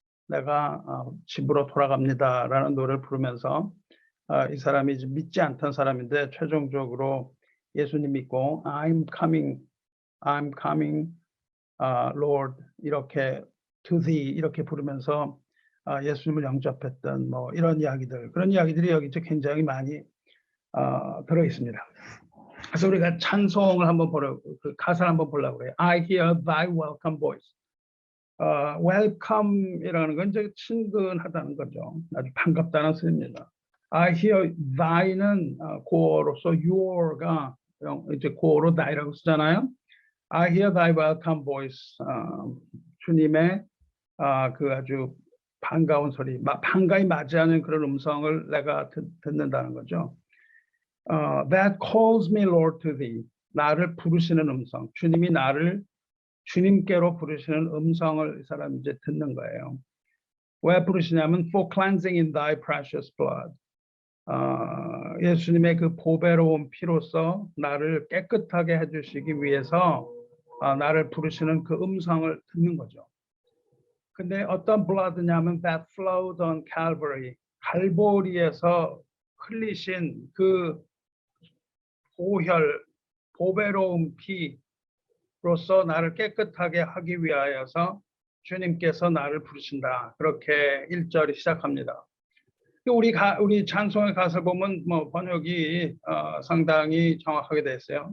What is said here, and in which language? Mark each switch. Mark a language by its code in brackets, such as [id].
[ko] 내가 집으로 돌아갑니다라는 노래를 부르면서 이 사람이 이제 믿지 않던 사람인데 최종적으로 예수님 믿고 [en] I'm coming, Lord [ko] 이렇게 [en] to thee [ko] 이렇게 부르면서 예수님을 영접했던 뭐 이런 이야기들 그런 이야기들이 여기 이제 굉장히 많이 들어 있습니다. 그래서 우리가 찬송을 한번 그 가사를 한번 보려고 그래요. [en] I hear thy welcome voice. [ko] welcome이라는 건 이제 친근하다는 거죠. 아주 반갑다는 뜻입니다. [en] I hear thy [ko] 는 고어로서 your가 이제 고어로 thy라고 쓰잖아요. [en] I hear thy welcome voice. [ko] 주님의 그 아주 반가운 소리, 반가이 맞이하는 그런 음성을 내가 듣는다는 거죠. [en] That calls me Lord to thee. [ko] 나를 부르시는 음성. 주님이 나를 주님께로 부르시는 음성을 이 사람이 이제 듣는 거예요. 왜 부르시냐면 [en] for cleansing in thy precious blood. [ko] 예수님의 그 보배로운 피로써 나를 깨끗하게 해주시기 위해서 나를 부르시는 그 음성을 듣는 거죠. 근데 어떤 blood냐면 [en] that flowed on Calvary. [ko] 갈보리에서 흘리신 그 보배로운 피로써 나를 깨끗하게 하기 위하여서 주님께서 나를 부르신다. 그렇게 1절이 시작합니다. 우리 찬송의 가사를 보면 뭐 번역이 상당히 정확하게 되어 있어요.